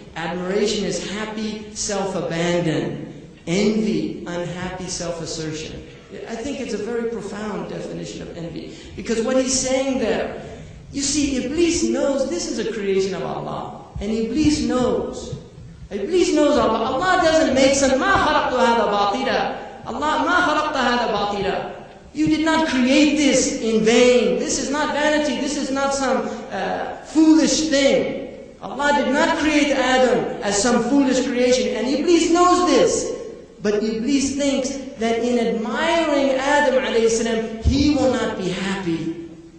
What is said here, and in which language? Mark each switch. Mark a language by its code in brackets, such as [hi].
[en] Admiration is happy self-abandon. Envy, unhappy self-assertion. I think it's a very profound definition of envy. Because what he's saying there, you see, Iblis knows this is a creation of Allah. And Iblis knows. Iblis knows Allah. Allah doesn't make some, [ar] مَا خَلَقْتُ هَذَا بَاطِلًا. Allah, مَا خَلَقْتَ هَذَا بَاطِلًا. [en] You did not create this in vain. This is not vanity. This is not some foolish thing. Allah did not create Adam as some foolish creation. And Iblis knows this. But Iblis thinks that in admiring Adam a.s., he will not be happy.